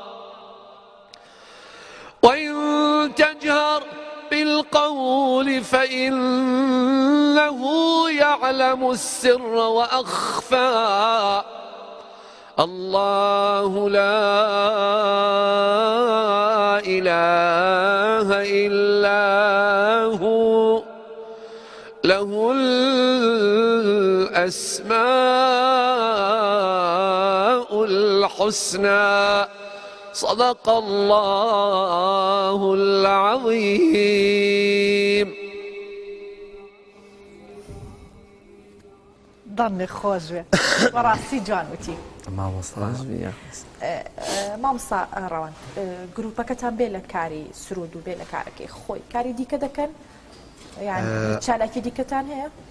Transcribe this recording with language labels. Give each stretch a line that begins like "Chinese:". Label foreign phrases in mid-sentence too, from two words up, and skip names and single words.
Arabic: وإن تجهر بالقول فإنه يعلم السر وأخفى الله لا إله إلا هو له الأسماء الحسنى. صدق الله العظيم.
Central Kurdish: ضني خۆش بێ بەڕاستی جوان وتی مامۆستا ڕەوەند گروپەکەتان بێ لە کاری سرود و بێ لە کارەکەی خۆی کاری دیکە دەکەن یان چالاکی دیکەتان هەیە؟